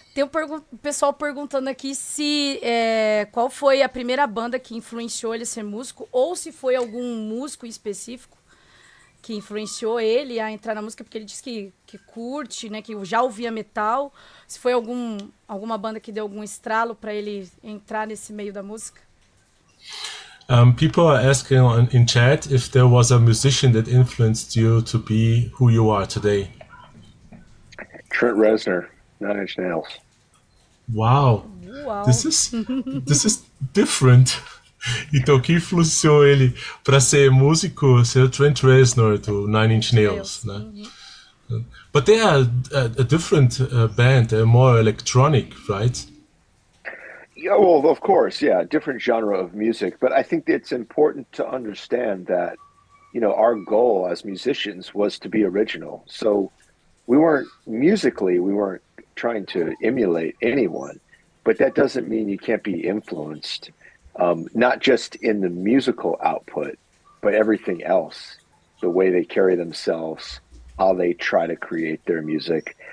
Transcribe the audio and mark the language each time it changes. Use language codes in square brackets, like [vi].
[pt] Tem o pessoal perguntando aqui se qual foi a primeira banda que influenciou ele a ser músico, ou se foi algum músico específico que influenciou ele a entrar na música, porque ele disse que curte, né, que já ouvia metal. Se foi alguma banda que deu algum estralo para ele entrar nesse meio da música. [en] People are asking in chat if there was a musician that influenced you to be who you are today. Trent Reznor. Nine Inch Nails. Wow. This is different. [pt] Então, o que influenciou ele para ser músico ser o Trent Reznor do Nine Inch Nails, né? [en] But they are a different band. They're more electronic, right? Yeah, well, of course, yeah, different genre of music. But I think it's important to understand that, our goal as musicians was to be original. So we weren't trying to emulate anyone, but that doesn't mean you can't be influenced, not just in the musical output, but everything else, the way they carry themselves, how they try to create their music.